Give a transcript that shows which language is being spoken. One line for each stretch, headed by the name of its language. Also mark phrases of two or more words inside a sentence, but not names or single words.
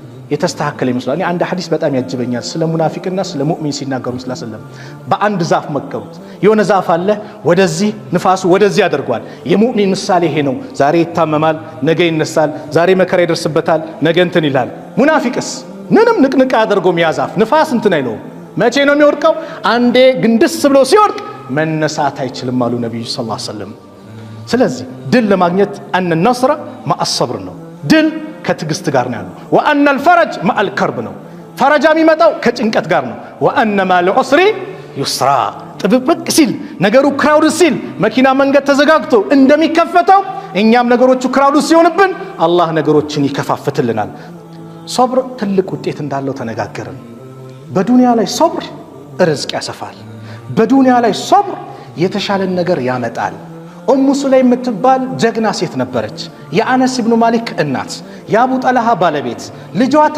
Amharic: የተስተካከለ ይመስላል። አንድ ሐዲስ በጣም ያጅበኛል ስለ ሙናፊቅና ስለ ሙእሚን ሲናገሩ ሰለላሁ በአንድ ዛፍ መከሩት። የሆነ ዛፍ አለ ወደዚህ ንፋሱ ወደዚህ ያደርጓል። የሙእሚን ምሳሌ ይሄ ነው። ዛሬ ይታመማል፣ ነገ ይነሳል። ዛሬ መከራ ይደርስበታል፣ ነገ እንትን ይላል። ሙናፊቅስ ምንም ንቅንቅ አያደርገውም። ያ ዛፍ ንፋስ እንትን አይለውም። መቼ ነው የሚወድቀው? አንዴ ግንድስ ብሎ ሲወድቅ መነሳት አይችልም አሉ ነብዩ
Arabic: صلى الله عليه وسلم።
Amharic: ስለዚህ ድል ለማግኘት
Arabic: أن النصر مع الصبر
Amharic: ነው። ድል ከትግስት ጋር ነው ያለው።
Arabic: وأن الفرج مع الكرب
Amharic: ነው። ፈረጃ የሚመጣው ከጭንቀት ጋር ነው።
Arabic: وأن مع العسر يسرا
Amharic: ጥብቅ ሲል ነገሩ ክራውድ ሲል መኪና መንገድ ተዘጋግቶ እንደሚከፈተው እኛም ነገሮቹ ክራውድ ሲሆንብን አላህ ነገሮችን ይከፋፍትልናል። ሶብር ትልቅ ውጤት እንዳለው ተነጋገርን። በዱንያ ላይ ሶብር ርዝቅ ያሰፋል። በዱንያ ላይ ሶብር የተሻለ ነገር ያመጣል። ኡሙ ሱለይም የምትባል ጀግና ሴት ነበረች። የአነስ ኢብኑ ማሊክ እናት፣ የአቡ ጠልሃ ባለቤት። ልጇ